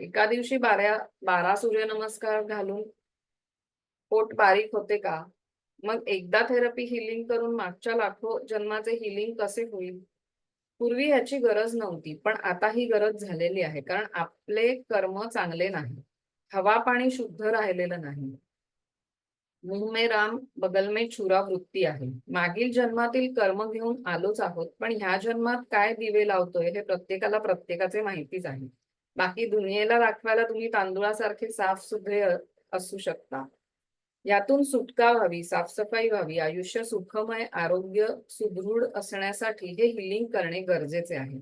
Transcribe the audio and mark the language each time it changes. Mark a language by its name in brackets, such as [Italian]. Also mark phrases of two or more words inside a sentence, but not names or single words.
[Marathi] एका दिवशी 12 सूर्यनमस्कार घालून पोट बारीक होते का? मग एकदा थेरपी हिलिंग करून मागच्या लाखो जन्माचे हिलिंग कसे होईल? पूर्वी ह्याची गरज नव्हती, पण आता ही गरज झालेली आहे. कारण आपले कर्म चांगले नाही, हवा पाणी शुद्ध राहिलेलं नाही. [Hindi] मुंह में राम बगल में छुरा [Marathi] वृत्ती आहे. मागील जन्मातील कर्म घेऊन आलोच आहोत, पण ह्या जन्मात काय दिवे लावतोय हे प्रत्येकाला प्रत्येकाचे माहितीच आहे. बाकी दुनियेला दाखवायला तुम्ही तांदुळासारखे साफ सुधरे असू शकता. यातून सुटका व्हावी, साफसफाई व्हावी, आयुष्य सुखमय, आरोग्य सुदृढ असण्यासाठी हे हिलिंग करणे गरजेचे आहे.